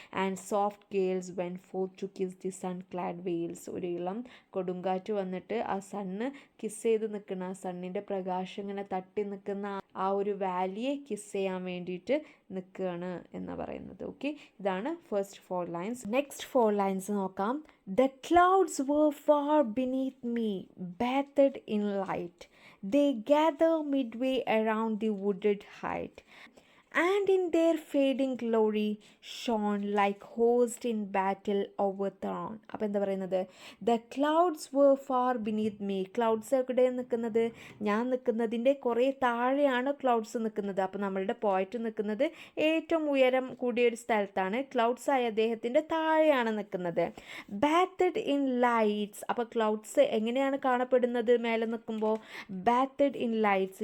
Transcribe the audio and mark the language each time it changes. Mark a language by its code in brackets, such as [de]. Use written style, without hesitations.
[en] And soft gales went forth to kiss the sun clad vales. [ml] ഒരു ഇളം കൊടുങ്കാറ്റ് വന്നിട്ട് ആ സണ്ണ് കിസ് ചെയ്ത് നിൽക്കുന്ന, ആ സണ്ണിൻ്റെ പ്രകാശം ഇങ്ങനെ തട്ടി നിൽക്കുന്ന ആ ഒരു വാലിയെ കിസ് ചെയ്യാൻ വേണ്ടിയിട്ട് നിൽക്കുകയാണ് എന്നാണ് പറയുന്നത്. ഓക്കെ, ഇതാണ് ഫസ്റ്റ് 4 ലൈൻസ്. നെക്സ്റ്റ് 4 ലൈൻസ് നോക്കാം. [en] The clouds were far beneath me, bathed in light. They gather midway around the wooded height, and in their fading glory shone like host in battle overthrown. [ml] അപ്പോൾ എന്താ പറയുന്നത്? [en] The clouds were far beneath me. [ml] Clouds എവിടെ നിൽക്കുന്നത്? ഞാൻ നിൽക്കുന്നതിൻ്റെ കുറേ താഴെയാണ് clouds നിൽക്കുന്നത്. അപ്പോൾ നമ്മളുടെ പോയിന്റ് നിൽക്കുന്നത് ഏറ്റവും ഉയരം കൂടിയ ഒരു സ്ഥലത്താണ്. ക്ലൗഡ്സ് ആയ അദ്ദേഹത്തിൻ്റെ താഴെയാണ് നിൽക്കുന്നത്. [en] Bathed in lights. [ml] അപ്പോൾ ക്ലൗഡ്സ് എങ്ങനെയാണ് കാണപ്പെടുന്നത് മേലെ നിൽക്കുമ്പോൾ? [en] Bathed in lights.